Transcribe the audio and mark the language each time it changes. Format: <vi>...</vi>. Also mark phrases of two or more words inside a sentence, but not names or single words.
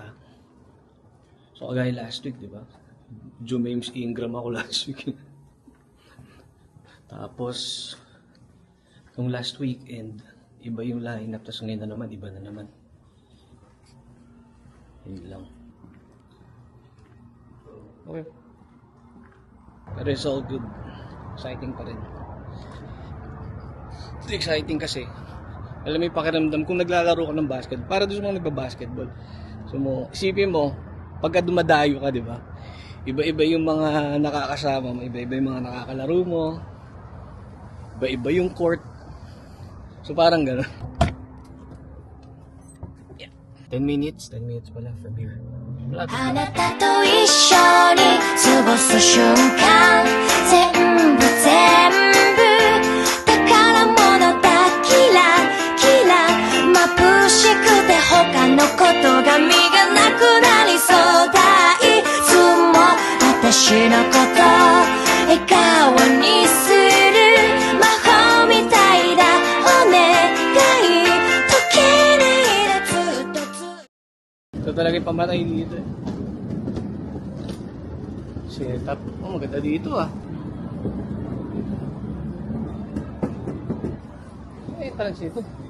<tl>So kagaya</tl> <en>last week,</en> <tl>di ba? Jumames Ingram ako</tl> <en>last week.</en> <tl>Tapos nung</tl> <en>last weekend,</en> <tl>iba yung lineup, tapos ngayon na naman, iba na naman. Yun lang. Okay. Pero</tl> <en>it's all good.</en> <tl>Exciting pa rin.</tl> <en>It's exciting</en> <tl>kasi, alam mo yung pakiramdam, kung naglalaro ka ng basketball, para doon sa mga nagba-basketball. So isipin mo, pagka dumadayo ka, di ba? Iba-iba yung mga nakakasama mo, iba-iba yung mga nakakalaro mo, iba-iba yung court. So parang gano'n. Yeah.</tl> <en>10 minutes pala for beer.</en> <ja>あなたと一緒に過ごす瞬間全部宝物だキラキラ眩しくて他のことが身がなくなりそうだいつも私のこと笑顔にする魔法みたいだお願い時計でずっと</ja> <tl>Ito talaga yung pamatay dito eh. Setup. Oh, maganda dito ah. Entrance ito.</tl>